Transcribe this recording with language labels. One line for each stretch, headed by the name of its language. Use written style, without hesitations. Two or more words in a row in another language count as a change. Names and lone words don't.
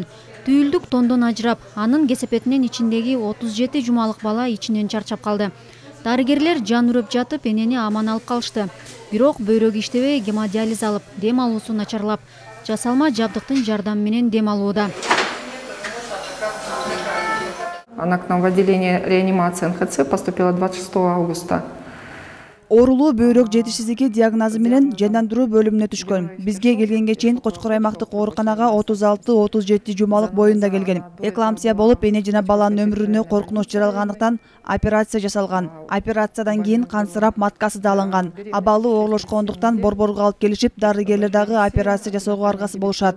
Kyrgyz: Түйүлдүк тондон ажырап, анын кесепетинен ичиндеги 37 жумалык бала ичинен чарчап калды. Дарыгерлер жан үрөп жатып, энени аман алып калышты. Бирок бөйрөгү иштебей, гемодиализ алып, дем алуусу начарлап, жасалма жабдыктын жардамы менен дем алууда.
Russian: Она к нам в отделение реанимации НХЦ поступила 26 августа.
Kyrgyz: Оорулуу бөйрөк жетишсиздиги диагнозу менен жандандыруу бөлүмүнө түшкөн. Бизге келгенге чейин Кочкор аймактык ооруканага 36-37 жумалык боюнда келген. Эклампсия болуп, эне жана баланын өмүрүнө коркунуч жаралгандыктан операция жасалган. Операциядан кийин кансырап маткасы да алынган. Абалы оорлошкондуктан борборго алып келишип, дарыгерлер дагы операция жасоого аргасы болушат.